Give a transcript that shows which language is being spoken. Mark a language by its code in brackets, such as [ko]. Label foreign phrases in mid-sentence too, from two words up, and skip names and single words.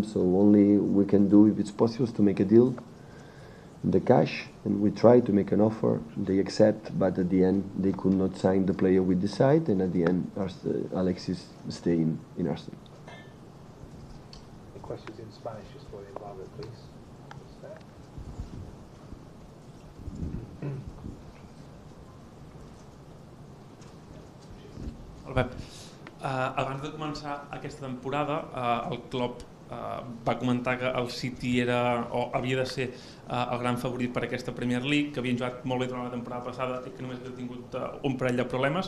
[en] So only we can do, if it's possible, is to make a deal, the cash, and we try to make an offer. They accept, but at the end they could not sign the player we decide, and at the end Alexis stay in Arsenal. The questions in Spanish just for the embargo, please. [ca] Pep, abans de començar aquesta temporada, el Klopp va comentar que el City era o havia de ser el gran favorit per aquesta Premier League, que havien jugat molt bé durant la temporada passada i que només havia tingut un parell de problemes.